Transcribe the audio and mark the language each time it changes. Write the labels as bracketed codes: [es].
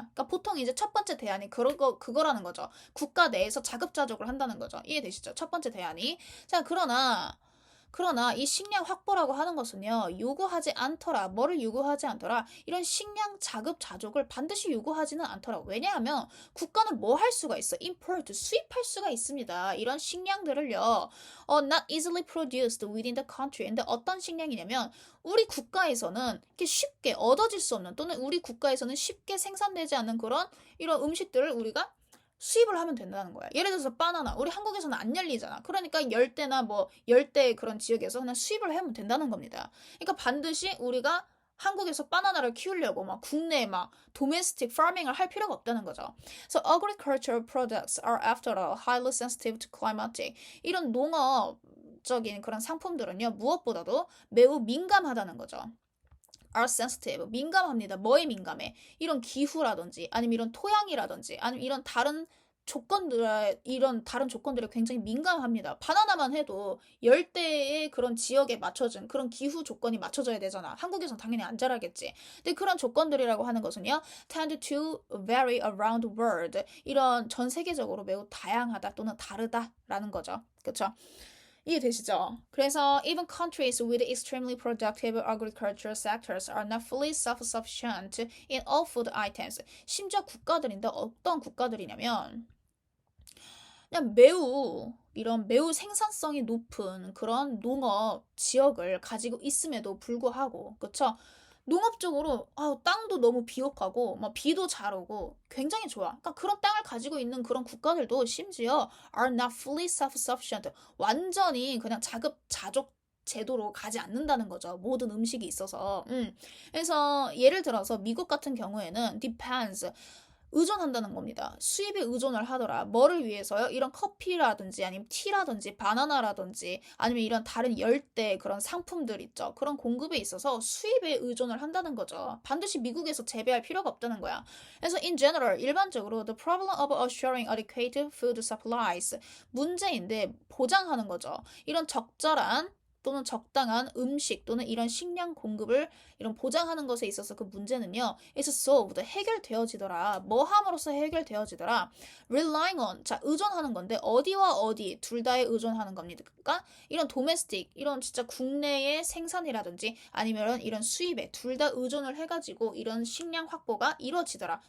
[ko] 그러니까 보통 이제 첫 번째 대안이 그거라는 거죠. 국가 내에서 자급자족을 한다는 거죠. 이해되시죠? 첫 번째 대안이. 자, 그러나 이 식량 확보라고 하는 것은요, 요구하지 않더라. 뭐를 요구하지 않더라? 이런 식량 자급자족을 반드시 요구하지는 않더라. 왜냐하면 국가는 뭐 할 수가 있어? import, 수입할 수가 있습니다. 이런 식량들을요, [en] not easily produced within the country. [ko] 근데 어떤 식량이냐면, 우리 국가에서는 이렇게 쉽게 얻어질 수 없는, 또는 우리 국가에서는 쉽게 생산되지 않는 그런 이런 음식들을 우리가 수입을 하면 된다는 거야. 예를 들어서 바나나. 우리 한국에서는 안 열리잖아. 그러니까 열대나 뭐 열대 그런 지역에서 그냥 수입을 하면 된다는 겁니다. 그러니까 반드시 우리가 한국에서 바나나를 키우려고 막 국내 막 domestic farming을 할 필요가 없다는 거죠. [en] So agricultural products are after all highly sensitive to climatic. [ko] 이런 농업적인 그런 상품들은요 무엇보다도 매우 민감하다는 거죠. [en] are sensitive. [ko] 민감합니다. 뭐에 민감해? 이런 기후라든지, 아니면 이런 토양이라든지, 아니면 이런 다른 이런 다른 조건들에 굉장히 민감합니다. 바나나만 해도 열대의 그런 지역에 맞춰진 그런 기후 조건이 맞춰져야 되잖아. 한국에선 당연히 안 자라겠지. 근데 그런 조건들이라고 하는 것은요, [en] tend to vary around the world. [ko] 이런 전 세계적으로 매우 다양하다 또는 다르다라는 거죠. 그쵸? 이해되시죠? [en] 그래서 even countries with extremely productive agricultural sectors are not fully self-sufficient in all food items. [ko] 심지어 국가들인데 어떤 국가들이냐면 그냥 매우 생산성이 높은 그런 농업 지역을 가지고 있음에도 불구하고, 그쵸? 농업적으로 땅도 너무 비옥하고 막 비도 잘 오고 굉장히 좋아. 그러니까 그런 땅을 가지고 있는 그런 국가들도 심지어 [en] are not fully self-sufficient. [ko] 완전히 그냥 자급자족 제도로 가지 않는다는 거죠. 모든 음식이 있어서. 그래서 예를 들어서 미국 같은 경우에는 depends 의존한다는 겁니다. 수입에 의존을 하더라. 뭐를 위해서요? 이런 커피라든지 아니면 티라든지 바나나라든지 아니면 이런 다른 열대 그런 상품들 있죠. 그런 공급에 있어서 수입에 의존을 한다는 거죠. 반드시 미국에서 재배할 필요가 없다는 거야. [en] 그래서 in general [ko] 일반적으로 [en] the problem of assuring adequate food supplies [ko] 문제인데 보장하는 거죠. 이런 적절한 또는 적당한 음식 또는 이런 식량 공급을 이런 보장하는 것에 있어서 그 문제는요, [en] is solved, [ko] 해결되어지더라. 뭐 함으로써 해결되어지더라. [en] relying on, [ko] 자, 의존하는 건데, 어디와 어디, 둘 다에 의존하는 겁니다. 그러니까, 이런 domestic, 이런 진짜 국내의 생산이라든지, 아니면 이런 수입에 둘 다 의존을 해가지고, 이런 식량 확보가 이루어지더라.